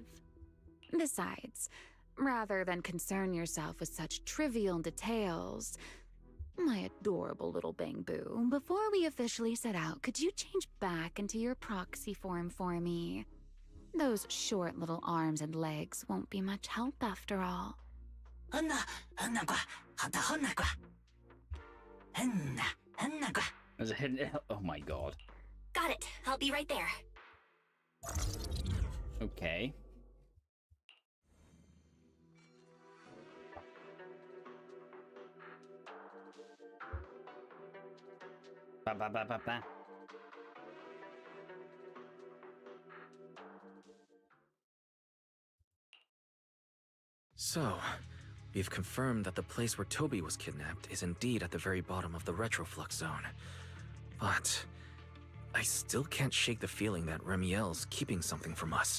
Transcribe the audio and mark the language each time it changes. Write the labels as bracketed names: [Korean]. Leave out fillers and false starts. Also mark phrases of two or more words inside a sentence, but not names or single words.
[English] Besides, rather than concern yourself with such trivial details, my adorable little Bang-Boo, before we officially set out, could you change back into your proxy form for me? Those short little arms and legs won't be much help after all. There's a hidden... Oh my god. Got it. I'll be right there. Okay. Ba ba ba ba ba. So, we've confirmed that the place where Toby was kidnapped is indeed at the very bottom of the retroflux zone. But I still can't shake the feeling that Remielle's keeping something from us.